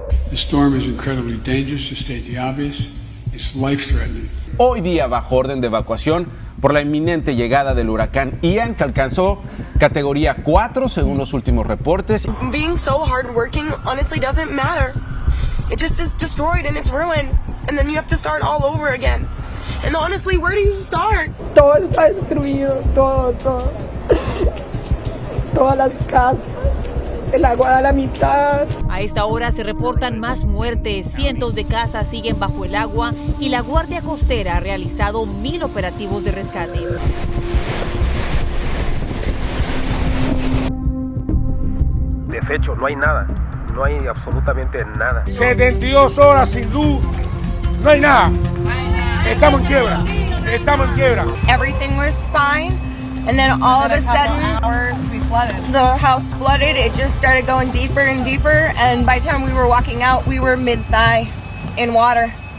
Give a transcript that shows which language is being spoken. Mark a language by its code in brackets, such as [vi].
[en] The storm is incredibly dangerous, to state the obvious. It's life-threatening. [es] Hoy día bajo orden de evacuación por la inminente llegada del huracán Ian, que alcanzó categoría 4 según los últimos reportes. [en] Being so hardworking honestly doesn't matter. It just is destroyed and it's ruined, and then you have to start all over again. And honestly, where do you start? [es] Todo está destruido, todo. Todas las casas. El agua da la mitad. A esta hora se reportan más muertes, cientos de casas siguen bajo el agua y la Guardia Costera ha realizado 1000 operativos de rescate. Deshecho, no hay nada, no hay absolutamente nada. 72 horas sin luz, no hay nada. Estamos en quiebra. [en] Everything was fine. And then all of a sudden, the house flooded. It just started going deeper and deeper. And by the time we were walking out, we were mid-thigh in water.